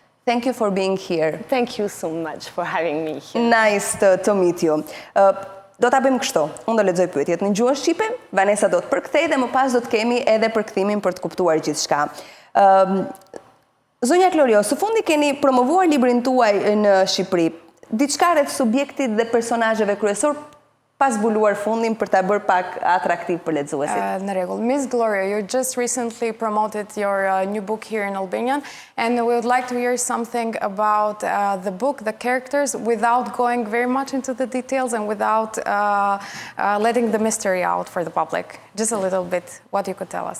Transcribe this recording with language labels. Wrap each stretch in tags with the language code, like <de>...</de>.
<en>Thank you for being here. Thank you so much for having me here. Nice to meet you.</en> <sq>Do ta bëjmë kështu. Unë do lexoj pyetjet në gjuhën shqipe, Vanessa do të përkthej dhe më pas do të kemi edhe përkthimin për të kuptuar gjithçka. Zonja Klorio, së fundi keni promovuar librin tuaj në Shqipëri. Diçka rreth subjektit dhe personazheve kryesor, pas zbuluar fundin për ta bërë pak atraktiv për lexuesit. Në rregull.</sq> <en>Miss Gloria, you just recently promoted your new book here in Albania, and we would like to hear something about the book, the characters, without going very much into the details and without letting the mystery out for the public. Just a little bit, what you could tell us.</en>